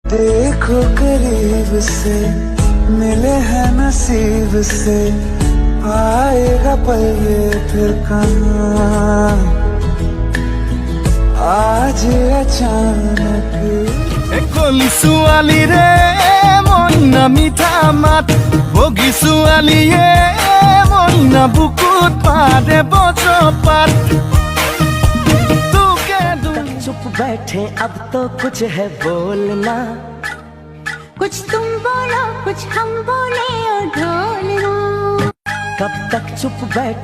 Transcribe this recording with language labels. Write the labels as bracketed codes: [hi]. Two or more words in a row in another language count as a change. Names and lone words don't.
[hi] देखो करीब से मिले हैं नसीब से, आएगा पल ये फिर कहाँ, आज अचानक। [as] कली ছোৱালী रे মইনা মিঠা মাত, বগী ছোৱালীয়ে মইনা বুকুত পাদে বজপাত। [hi] चुप बैठे अब तो कुछ है बोलना, कुछ तुम बोलो कुछ हम बोले और ढोलना। कब तक चुप बैठे